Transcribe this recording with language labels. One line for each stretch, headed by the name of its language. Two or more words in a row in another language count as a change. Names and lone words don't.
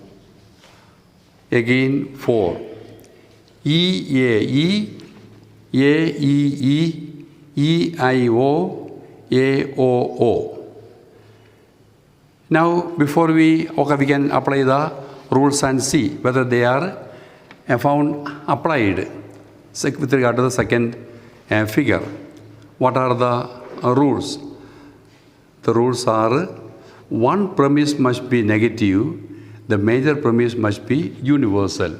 English: Again, 4. E-A-E, A-E-E, E-I-O, A-O-O. Now, before we can apply the rules and see whether they are found applied with regard to the second figure. What are the rules? The rules are one premise must be negative, the major premise must be universal.